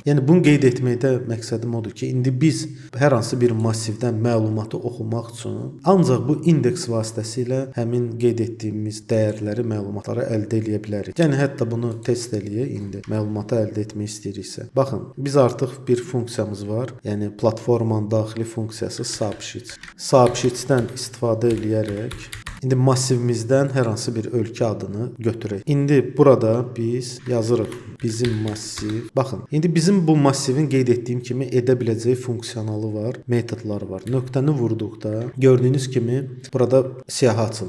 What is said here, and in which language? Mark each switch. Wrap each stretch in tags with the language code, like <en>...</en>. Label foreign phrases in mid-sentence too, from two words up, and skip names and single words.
<az>Yəni bunu qeyd etməkdə məqsədim odur ki, indi biz hər hansı bir massivdən məlumatı oxumaq üçün ancaq bu indeks vasitəsilə həmin qeyd etdiyimiz dəyərləri, məlumatları əldə edə bilərik. Yəni hətta bunu test eləyək indi. Məlumatı əldə etmək istəyiriksə. Baxın, biz artıq bir funksiyamız var. Yəni platformanın daxili funksiyası soобщить. Soобщить-dən istifadə eləyərək indi massivimizdən hər hansı bir ölkə adını götürək. İndi burada biz yazırıq bizim massiv. Baxın, indi bizim bu massivin qeyd etdiyim kimi edə biləcəyi funksiyonalı var, metodları var. Nöqtəni vurduqda gördüyünüz kimi burada siyahı açıldı.</az>